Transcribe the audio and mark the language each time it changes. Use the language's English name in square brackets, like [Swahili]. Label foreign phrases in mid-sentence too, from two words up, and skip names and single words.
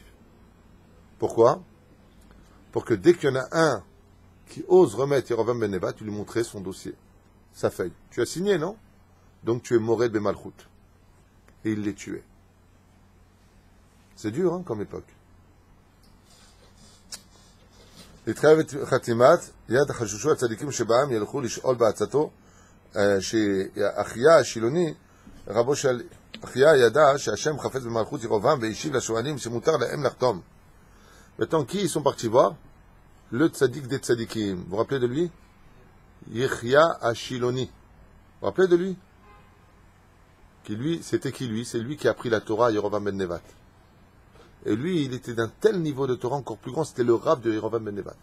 [French] Pourquoi? Pour que dès qu'il y en a un qui ose remettre Yerovam ben Nevat, tu lui montrais son dossier, sa feuille. Tu as signé, non? Donc tu es [Hebrew] מורד במלכות. [French] Et il les tuait. C'est dur, hein, comme époque. [Hebrew] להתחייב את חתימת יד חשושו הצדיקים שבעם ילכו לשאול בעצתו שאחיה השילוני רבו של אחיה ידע שהשם חפץ במלכות ירובעם והשיב לשואלים שמותר להם לחתום. [French] Maintenant, qui ils sont partis voir? le tzaddik des tzaddikim. Vous vous rappelez de lui? Yechia Ashiloni. Vous vous rappelez de lui? C'était qui lui? C'est lui qui a appris la Torah à Yerovam ben Nevat. Et lui, il était d'un tel niveau de Torah encore plus grand, c'était le Rav de Yerovam ben Nevat.